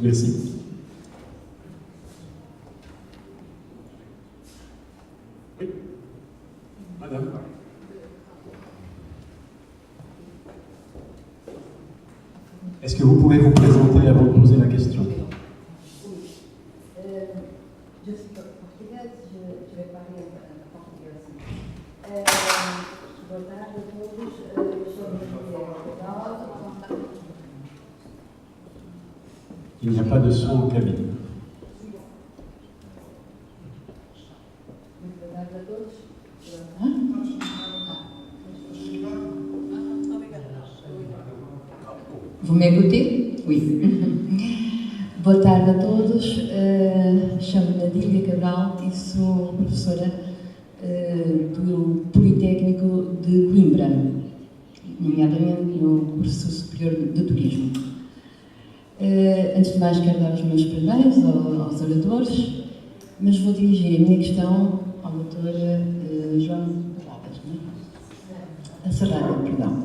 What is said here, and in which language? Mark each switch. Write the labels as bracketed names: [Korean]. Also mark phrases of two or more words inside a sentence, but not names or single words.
[French] Merci. Oui, madame. Est-ce que vous pouvez vous présenter avant de poser la question? Je suis portugaise, je vais parler en portugais aussi. [Portuguese] Boa tarde a todos. Eu sou da [French] Il n'y a pas de son en cabine. [Portuguese] Boa tarde a todos. [French] Vous m'écoutez? Oui. [Portuguese] Boa tarde a todos. Chamo-me Adília Cabral e sou professora do Politécnico de Coimbra, nomeadamente no curso superior de Turismo. Antes de mais, quero dar os meus parabéns aos oradores, mas vou dirigir a minha questão ao doutor João Serrano, perdão.